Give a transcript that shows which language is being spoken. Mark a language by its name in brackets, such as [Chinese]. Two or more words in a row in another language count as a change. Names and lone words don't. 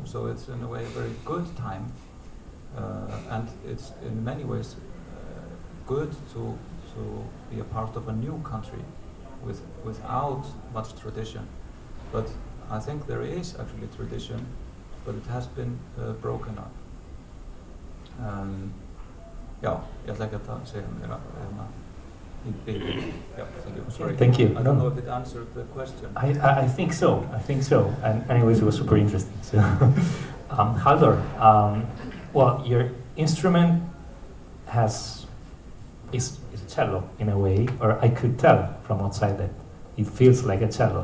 [English] So it's in a way a very good time, and it's in many ways good to be a part of a new country without much tradition. But I think there is actually tradition, but it has been broken up. [Icelandic] Já, ég ætla ekki að segja mér í byrju. [English] Yeah, thank you. Sorry. Thank you. I don't know if it answered the question. I think so. I think so. And anyways, it was super interesting. So, Halldór, well, your instrument is a cello in a way, or I could tell from outside that it feels like a cello.